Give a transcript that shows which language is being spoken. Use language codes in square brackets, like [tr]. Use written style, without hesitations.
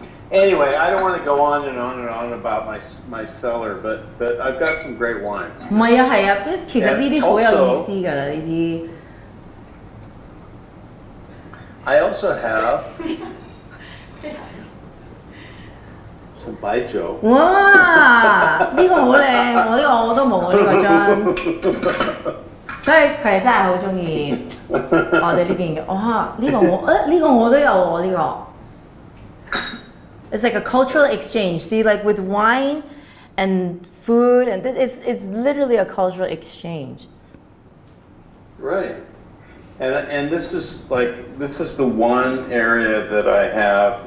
[en] Anyway, I don't want to go on and on and on about my cellar, but I've got some great wines. [yue] 唔係啊，係啊，其實呢啲好有意思㗎啦，呢啲。 [en] I also have some Baijiu. 哇！ [yue] 呢個好靚，我都冇呢個樽，所以佢哋真係好中意我哋呢邊嘅。哇！呢個我都有喎，呢個。 [en] It's like a cultural exchange. See, like with wine and food, and it's literally a cultural exchange. Right. And this is the one area that I have.